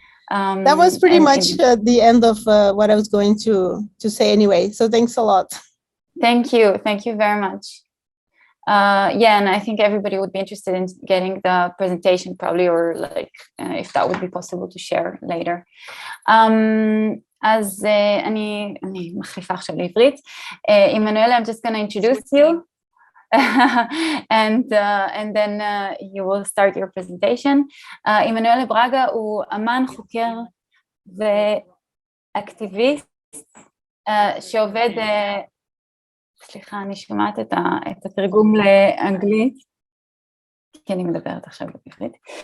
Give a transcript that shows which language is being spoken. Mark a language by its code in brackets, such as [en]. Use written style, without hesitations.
[en] That was pretty much the end of what I was going to say anyway. So thanks a lot. Thank you very much. Yeah, and I think everybody would be interested in getting the presentation probably, or like if that would be possible to share later. [he] אז אני מחליפה עכשיו לעברית. [en] Emmanuel, I'm just going to introduce you. and then you will start your presentation. [he] Emmanuel ברגה הוא אמן, חוקר ואקטיביסט שעובד, סליחה, אני שומעת את התרגום לאנגלית, כי אני מדברת עכשיו בעברית.